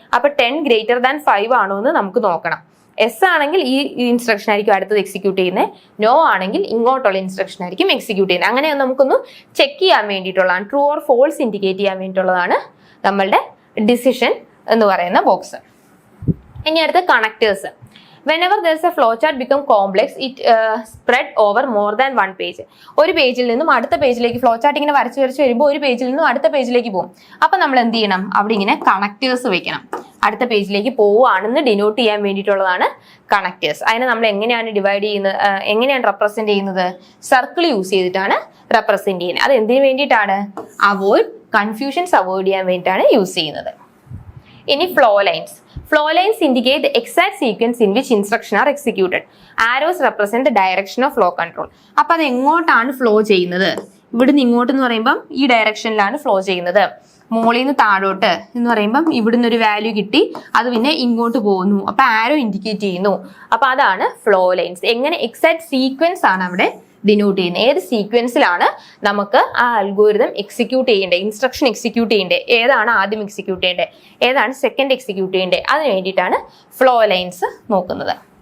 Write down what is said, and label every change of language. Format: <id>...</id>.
<ml>അപ്പൊ 10 greater than 5 ആണോ എന്ന് നമുക്ക് നോക്കണം. എസ് ആണെങ്കിൽ ഈ ഇൻസ്ട്രക്ഷൻ ആയിരിക്കും അടുത്തത് എക്സിക്യൂട്ട് ചെയ്യുന്നത്, നോ ആണെങ്കിൽ ഇങ്ങോട്ടുള്ള ഇൻസ്ട്രക്ഷൻ ആയിരിക്കും എക്സിക്യൂട്ട് ചെയ്യുന്നത്. അങ്ങനെ നമുക്കൊന്ന് ചെക്ക് ചെയ്യാൻ വേണ്ടിയിട്ടുള്ളതാണ്, ട്രൂ ഓർ ഫോൾസ് ഇൻഡിക്കേറ്റ് ചെയ്യാൻ വേണ്ടിയിട്ടുള്ളതാണ് നമ്മളുടെ ഡിസിഷൻ എന്ന് പറയുന്ന ബോക്സ്. ഇനി അടുത്ത connectors.</ml> <en>Whenever there is a flowchart become complex, it spread over more than one page.</en> <ml>ഒരു പേജിൽ നിന്നും അടുത്ത പേജിലേക്ക് ഫ്ലോ ചാർട്ട് ഇങ്ങനെ വരച്ച് വരുമ്പോൾ ഒരു പേജിൽ നിന്നും അടുത്ത പേജിലേക്ക് പോകും. അപ്പൊ നമ്മൾ എന്ത് ചെയ്യണം, അവിടെ ഇങ്ങനെ കണക്ടേഴ്സ് വെക്കണം. അടുത്ത പേജിലേക്ക് പോവുകയാണെന്ന് ഡിനോട്ട് ചെയ്യാൻ വേണ്ടിയിട്ടുള്ളതാണ് കണക്ടേഴ്സ്. അതിനെ നമ്മൾ എങ്ങനെയാണ് ഡിവൈഡ് ചെയ്യുന്നത്, എങ്ങനെയാണ് റെപ്രസെന്റ് ചെയ്യുന്നത്, സർക്കിൾ യൂസ് ചെയ്തിട്ടാണ് റെപ്രസെന്റ് ചെയ്യുന്നത്. അത് എന്തിനു വേണ്ടിയിട്ടാണ്, കൺഫ്യൂഷൻസ് അവോയ്ഡ് ചെയ്യാൻ വേണ്ടിയിട്ടാണ് യൂസ് ചെയ്യുന്നത്. ഇനി flow lines.</ml> <en>Flow lines indicate the exact sequence in which instructions are executed. Arrows represent the direction of flow control.</en> <ml>അപ്പോൾ അത് എങ്ങോട്ടാണ് ഫ്ലോ ചെയ്യുന്നത്, ഇവിടുന്ന് ഇങ്ങോട്ട് എന്ന് പറയുമ്പം ഈ ഡയറക്ഷനിലാണ് ഫ്ലോ ചെയ്യുന്നത്. മുകളിൽ നിന്ന് താഴോട്ട് എന്ന് പറയുമ്പം ഇവിടുന്ന് ഒരു വാല്യൂ കിട്ടി, അത് പിന്നെ ഇങ്ങോട്ട് പോകുന്നു, അപ്പൊ ആരോ ഇൻഡിക്കേറ്റ് ചെയ്യുന്നു. അപ്പൊ അതാണ് ഫ്ലോ ലൈൻസ്. എങ്ങനെ എക്സാക്ട് സീക്വൻസ് ആണ് അവിടെ ഡിനോട്ട് ചെയ്യുന്നത്, ഏത് സീക്വൻസിലാണ് നമുക്ക് ആ അൽഗോരിതം എക്സിക്യൂട്ട് ചെയ്യേണ്ടത്, ഇൻസ്ട്രക്ഷൻ എക്സിക്യൂട്ട് ചെയ്യേണ്ടത്, ഏതാണ് ആദ്യം എക്സിക്യൂട്ട് ചെയ്യേണ്ടത്, ഏതാണ് സെക്കൻഡ് എക്സിക്യൂട്ട് ചെയ്യേണ്ടത്, അതിന് വേണ്ടിയിട്ടാണ് ഫ്ലോ ലൈൻസ് നോക്കുന്നത്.</ml>